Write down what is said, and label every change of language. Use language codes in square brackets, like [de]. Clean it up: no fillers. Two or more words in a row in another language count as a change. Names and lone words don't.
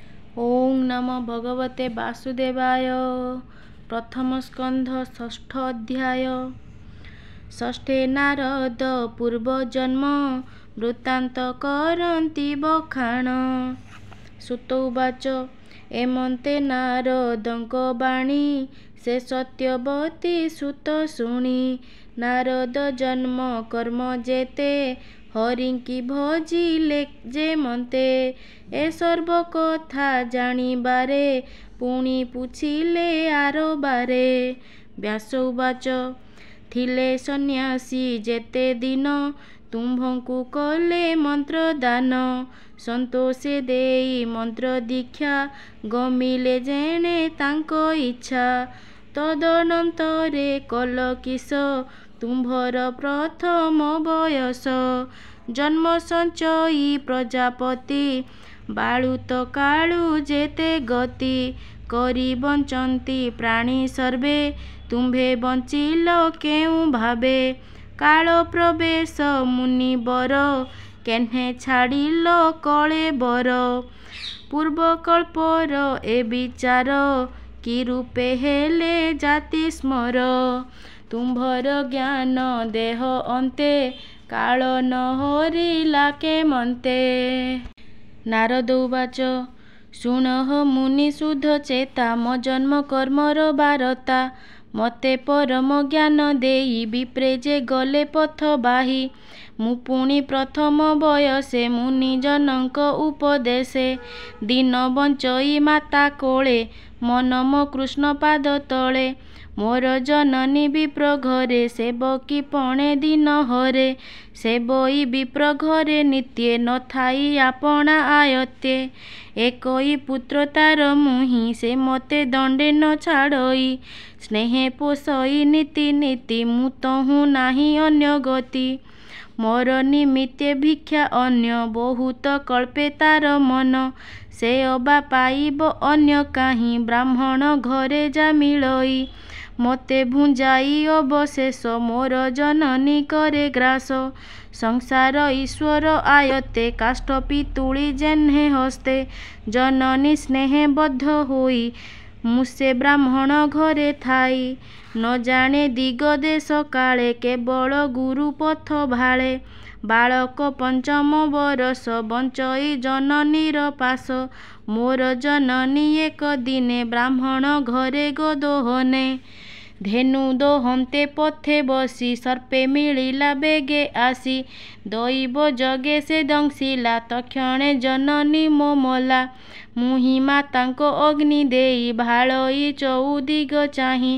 [sa] ओं नमो भगवते वासुदेवाय। [or] ପ୍ରଥମ ସ୍କନ୍ଧ ଷଷ୍ଠ ଅଧ୍ୟାୟ। ଷଷ୍ଠେ ନାରଦ ପୂର୍ବଜନ୍ମ ବୃତ୍ତାନ୍ତ କରନ୍ତି ବଖାଣ। ସୁତ ଉବାଚ ଏମନ୍ତେ ନାରଦଙ୍କ ବାଣୀ ସେ ସତ୍ୟବତୀ ସୁତ ଶୁଣୀ। ନାରଦ ଜନ୍ମ କର୍ମ ଯେତେ ହରିଙ୍କି ଭଜିଲେ ଯେମନ୍ତେ। ଏ ସର୍ବ କଥା ଜାଣିବାରେ ପୁଣି ପୁଛିଲେ ଆରବାରେ। ବ୍ୟାସ ଉବାଚ ଥିଲେ ସନ୍ନ୍ୟାସୀ ଯେତେ ଦିନ ତୁମ୍ଭଙ୍କୁ କଲେ ମନ୍ତ୍ର ଦାନ। ସନ୍ତୋଷେ ଦେଇ ମନ୍ତ୍ର ଦୀକ୍ଷା ଗମିଲେ ଯେଣେ ତାଙ୍କ ଇଚ୍ଛା। ତଦନନ୍ତରେ କଲ କିସ ତୁମ୍ଭର ପ୍ରଥମ ବୟସ। ଜନ୍ମ ସଞ୍ଚୟୀ ପ୍ରଜାପତି ବାଳୁତ କାଳୁ ଯେତେ ଗତି। କରି ବଞ୍ଚନ୍ତି ପ୍ରାଣୀ ସର୍ବେ ତୁମ୍ଭେ ବଞ୍ଚିଲ କେଉଁ ଭାବେ। କାଳ ପ୍ରବେଶ ମୁନିବର କେହ୍ନେ ଛାଡ଼ିଲ କଲେ ବର। ପୂର୍ବ କଳ୍ପର ଏ ବିଚାର କି ରୂପେ ହେଲେ ଜାତି ସ୍ମର। ତୁମ୍ଭର ଜ୍ଞାନ ଦେହ ଅନ୍ତେ କାଳ ନ ହରିଲା କେମନ୍ତେ। ନାରଦ ଉବାଚ ଶୁଣ ମୁନି ଶୁଦ୍ଧ ଚେତା ମୋ ଜନ୍ମ କର୍ମର ବାରତା। ମତେ ପରମ ଜ୍ଞାନ ଦେଇ ବିପ୍ରେ ଯେ ଗଲେ ପଥ ବାହି। ମୁଁ ପୁଣି ପ୍ରଥମ ବୟସେ ମୁନି ଜନକ ଉପଦେଶେ। ଦିନ ବଞ୍ଚଇ ମାତା କୋଳେ ମନ ମୋ କୃଷ୍ଣ ପାଦ ତଳେ। ମୋର ଜନନୀ ବିପ୍ର ଘରେ ସେବକୀ ପଣେ ଦିନ ହରେ। ସେବଇ ବିପ୍ର ଘରେ ନିତ୍ୟେ ନ ଥାଇ ଆପଣା ଆୟତ୍ତେ। ଏକଇ ପୁତ୍ର ତାର ମୁହିଁ ସେ ମତେ ଦଣ୍ଡେ ନ ଛାଡ଼ଇ। ସ୍ନେହେ ପୋଷଇ ନୀତି ନୀତି ମୁଁ ତହୁଁ ନାହିଁ ଅନ୍ୟ ଗତି। ମୋର ନିମିତ୍ତେ ଭିକ୍ଷା ଅନ୍ୟ ବହୁତ କଳ୍ପେ ତାର ମନ। ସେ ଅବା ପାଇବ ଅନ୍ୟ କାହିଁ ବ୍ରାହ୍ମଣ ଘରେ ଯା ମିଳଇ। ମତେ ଭୁଞ୍ଜାଇ ଅବଶେଷ ମୋର ଜନନୀ କରେ ଗ୍ରାସ। ସଂସାର ଈଶ୍ୱର ଆୟତେ କାଷ୍ଠ ପିତୁଳି ଯେହ୍ନେ ହସ୍ତେ। ଜନନୀ ସ୍ନେହେ ବଦ୍ଧ ହୋଇ ମୁସେ ବ୍ରାହ୍ମଣ ଘରେ ଥାଇ। ନ ଜାଣେ ଦିଗ ଦେଶ କାଳେ କେବଳ ଗୁରୁ ପଥ ଭାଳେ। ବାଳକ ପଞ୍ଚମ ବରଷ ବଞ୍ଚଇ ଜନନୀର ପାଶ। ମୋର ଜନନୀ ଏକ ଦିନେ ବ୍ରାହ୍ମଣ ଘରେ ଗୋଦୋହନେ। ଧେନୁ ଦୋହନ୍ତେ ପଥେ ବସି ସର୍ପେ ମିଳିଲା ବେଗେ ଆସି। ଦୈବ ଜଗେ ସେ ଦଂଶିଲା ତକ୍ଷଣେ ଜନନୀ ମୋ ମଲା। ମୁହିଁ ମାତାଙ୍କୁ ଅଗ୍ନି ଦେଇ ଭାଳଇ ଚଉଦିଗ ଚାହିଁ।